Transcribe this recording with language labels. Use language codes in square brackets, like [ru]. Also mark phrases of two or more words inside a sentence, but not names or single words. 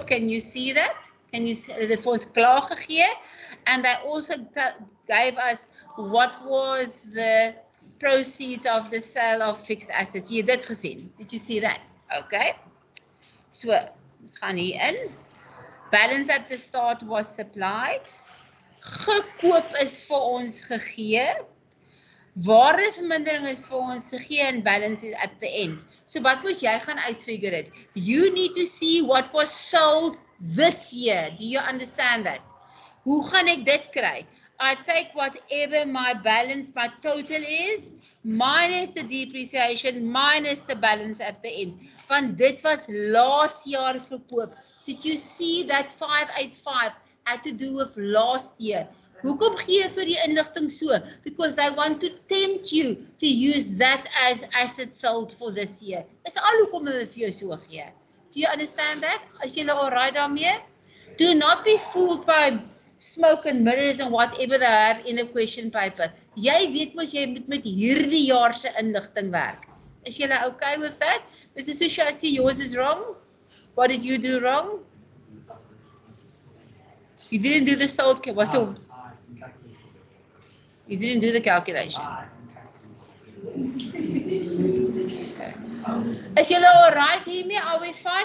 [en] Can you see that? [af] Hulle het vir ons klaar gegee. [en] And they also gave us what was the proceeds of the sale of fixed assets. [af] Jy het dit gesien. [en] Did you see that? Okay. So, [af] ons gaan hier in. [en] Balance at the start was supplied. [af] Gekoop is vir ons gegee. Waardevermindering is vir ons gegee en [en] balance is at the end. [af] So wat moet jy gaan uitfigure it? [en] You need to see what was sold this year. Do you understand that? [af] Hoe gaan ek dit kry? [en] I take whatever my balance, my total is, minus the depreciation, minus the balance at the end. [af] Van dit was laas jaar verkoop. [en] Did you see that 585 had to do with last year? [af] Hoekom gee jy vir die inligting so? [en] Because they want to tempt you to use that as asset sold for this year. [af] Dis al hoekom hulle vir jou so gee. [en] Do you understand that? [af] As jy alright daarmee? [en] Do not be fooled by smoke and mirrors and whatever they have in a question paper. [af] Jy weet mos jy moet met hierdie jaar se inligting werk. Is jy [en] okay with that? Mr. Susha, I see yours is wrong. What did you do wrong? You didn't do the sold calculation. You didn't do the calculation. Okay. Is you alright here? Are we fine?